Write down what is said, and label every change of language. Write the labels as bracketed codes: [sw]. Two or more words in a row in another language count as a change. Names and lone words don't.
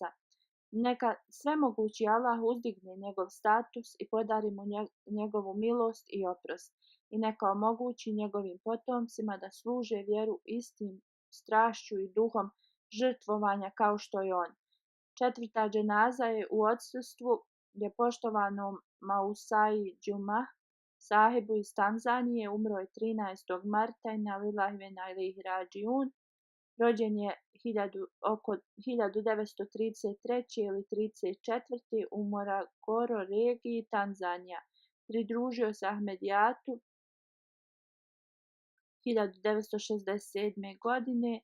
[bs] Neka svemogući Allah uzdigne njegov status i podari mu njegovu milost i oprost i neka omogući njegovim potomcima da služe vjeru istim strašću i duhom žrtvovanja kao što je on. 4. dženaza je u odsustvu je poštovanom Mausai Džumah Sahibu iz Tanzanije. Umro je 13. marta i [ar] إنا لله وإنا إليه راجعون. [bs] Rođen je oko 1933. ili 34. u Morogoro regiji, Tanzanija. Pridružio se Ahmedijatu 1967. godine.